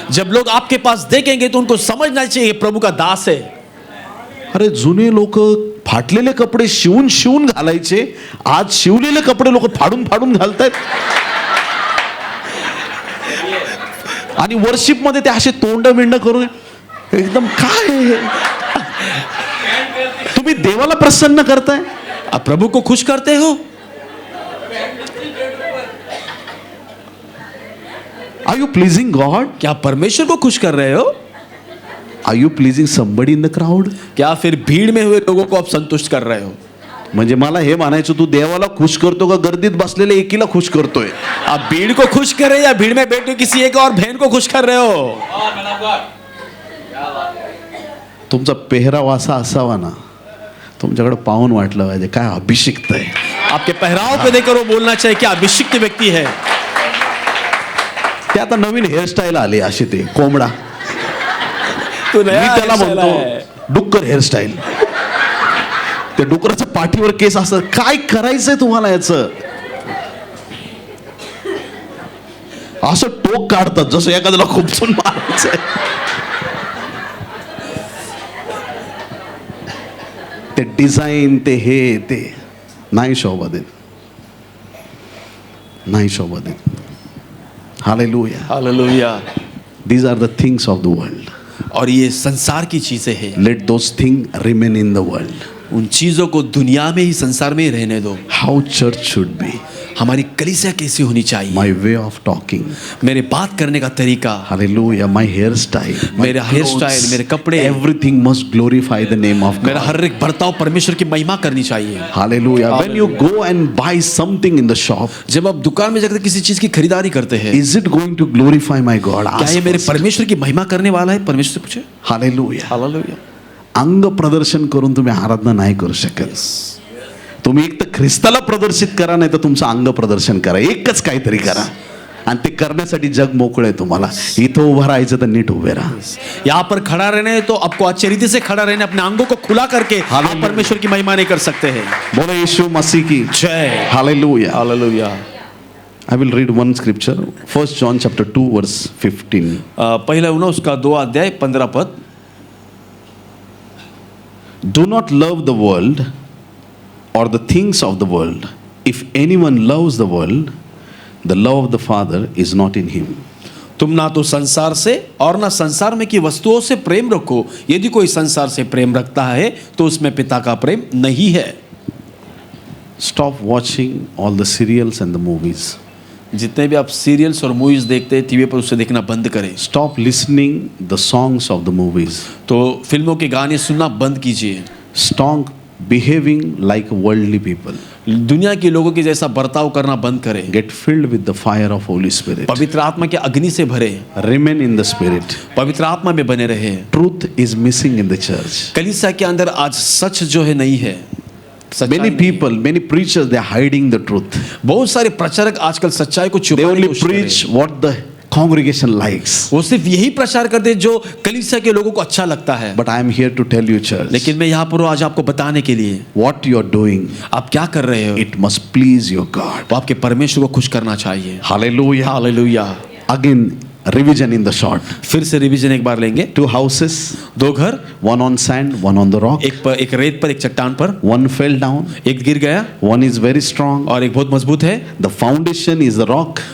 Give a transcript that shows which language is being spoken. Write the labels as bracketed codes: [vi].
[hi] जब लोग आपके पास देखेंगे तो उनको समझना चाहिए प्रभु का दास है. [mr] अरे जुने लोक फाटलेले कपडे शिवून शिवून घालायचे, आज शिवलेले कपडे लोक फाडून फाडून घालतायत. आणि वर्शिप मध्ये ते असे तोंड बिंड करून एकदम काय हे? तुम्ही देवाला प्रसन्न करताय. [hi] आप प्रभु को खुश करते हो. [en] Are you pleasing God. [hi] क्या परमेश्वर को खुश कर रहे हो. [en] Are you pleasing somebody in the crowd. [hi] क्या फिर भीड़ में हुए लोगों को आप संतुष्ट कर रहे हो. [mr] म्हणजे मला हे म्हणायचं, तू देवाला खुश करतो का गर्दीत बसलेले एकीला खुश करतोय. [hi] आप भीड़ को खुश कर रहे हो या भीड़ में बैठे किसी एक और बहन को खुश कर रहे हो. [mr] तुमचा पेहराव असा असावा ना, तुमच्याकडे पाहून वाटलं पाहिजे काय अभिषिक्त आहे. [hi] आपके पहराव पे देखकर वो बोलना चाहिए कि अभिषिक्त व्यक्ति है. [mr] ते आता नवीन हेअरस्टाईल आले असे, ते कोंबडा. [hi] तो [mr] मी [hi] नया [mr] त्याला [en] hairstyle [hi] है. [mr] म्हणतो डुक्कर हेअरस्टाईल. ते डुकराच्या पाठीवर केस असतात. काय करायचंय तुम्हाला याचं. असं टोक काढतात जसं एखाद्याला खुपसून मारायचंय. ते डिझाईन, ते हे ते नाही शोभा देत, नाही शोभा देत. Hallelujah. Hallelujah. [en] These are the things of the world. [hi] और ये संसार की चीजें हैं. [en] Let those things remain in the world. [hi] उन चीजों को दुनिया में ही, संसार में ही रहने दो. [en] How church should be. [hi] हमारी कलीसिया कैसी होनी चाहिए. [en] My way of talking. [hi] मेरे बात करने का तरीका. [en] Hallelujah. My hairstyle. [hi] मेरा हेयर स्टाइल, मेरे कपड़े. [en] Everything must glorify the name of [hi] मेरा [en] God. [hi] हर एक बर्ताव परमेश्वर की महिमा करनी चाहिए. Hallelujah. [en] When you go and buy something in the shop, [hi] जब आप दुकान में जाकर किसी चीज की खरीदारी करते हैं, [en] is it going to glorify my God? [hi] क्या ये [en] Ask [hi] मेरे [en] first. [hi] परमेश्वर की महिमा करने वाला है. परमेश्वर से पूछे. Hallelujah. हालेलुया. [mr] अंग प्रदर्शन करून तुम्ही आराधना नाही करू शकत. तुम्ही एक तर ख्रिस्ताला प्रदर्शित करा, नाही तर तुमचं अंग प्रदर्शन करा. एकच काहीतरी करा. आणि ते करण्यासाठी जग मोकळं आहे तुम्हाला. इथं उभं राहायचं तर नीट उभे राहा. [hi] यहाँ पर खड़ा रहने है तो आपको अच्छे रीति से खड़ा रहने, अपने अंगों को खुला करके आप परमेश्वर की महिमा नहीं कर सकते हैं. बोलो यीशु मसीह की जय. Hallelujah. Hallelujah. [en] I will read one scripture. 1 John chapter 2 verse 15. [hi] पहला उन्होंने उसका 2 अध्याय 15 पद. [en] Do not love the world or the things of the world. If anyone loves the world, the love of the Father is not in him. [hi] तुम ना तो संसार से और ना संसार में की वस्तुओं से प्रेम रखो. यदि कोई संसार से प्रेम रखता है तो उसमें पिता का प्रेम नहीं है. [en] Stop watching all the serials and the movies. [hi] जितने भी आप सीरियल्स और मूवीज देखते हैं टीवी पर, उसे देखना बंद करें. [en] Stop listening the songs of the movies. [hi] तो फिल्मों के गाने सुनना बंद कीजिए. [en] Stop behaving like worldly people. [hi] दुनिया के लोगों के जैसा बर्ताव करना बंद करें. [en] Get filled with the fire of Holy Spirit. [hi] पवित्र आत्मा के अग्नि से भरे. [en] Remain in the Spirit. [hi] पवित्र आत्मा में बने रहे. [en] Truth is missing in the church. [hi] कलीसिया के अंदर आज सच जो है नहीं है. [en] Many people, many preachers, they are hiding the truth. [hi] बहुत सारे प्रचारक आजकल सच्चाई को [en] They [hi] छुपाने [en] only [hi] की कोशिश कर रहे [en] preach [hi] हैं. [en] what the congregation likes. [hi] वो सिर्फ यही प्रचार करते हैं जो कलीसिया के लोगों को अच्छा लगता है. [en] But I am here to tell you, church, [hi] लेकिन मैं यहाँ पर हूँ आज आपको बताने के लिए. [en] what you are doing, [hi] आप क्या कर रहे हो, [en] it must please your God. [hi] वो आपके परमेश्वर को खुश करना चाहिए. Hallelujah. Hallelujah. [en] Again, revision in the short. [hi] फिर से रिवीजन एक बार लेंगे. [en] 2 houses, [hi] 2 घर, [en] one on sand, one on the rock. [hi] एक रेत पर, एक चट्टान पर. [en] One fell down, [hi] एक गिर गया [en] one is very strong. [hi] और एक बहुत मजबूत है. [en] The foundation is the rock.